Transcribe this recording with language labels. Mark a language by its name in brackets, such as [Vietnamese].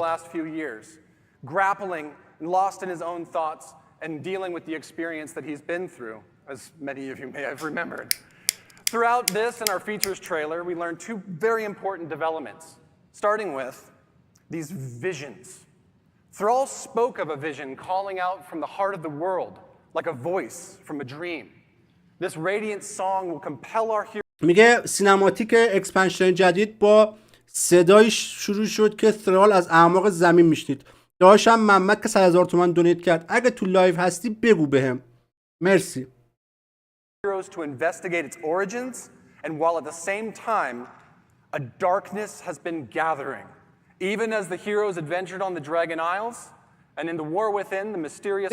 [English] last few years, grappling and lost in his own thoughts and dealing with the experience that he's been through, as many of you may have remembered. Throughout this and our features trailer, we learned 2 very important developments, starting with these visions. Thrall spoke of a vision calling out from the heart of the world, like a voice from a dream. This radiant song will compel our heroes. [Persian] میگه سینماتیک اکسپنشن جدید با صدای شروع شد که ثرال از اعماق زمین میشنید. داشتم محمد که 100,000 تومان دونیت کرد. اگه تو لایو هستی بگو بهم. مرسی. [English] Heroes to investigate its origins, and while at the same time, a darkness has been gathering. Even as the heroes adventured on the Dragon Isles, and in the War Within, the mysterious...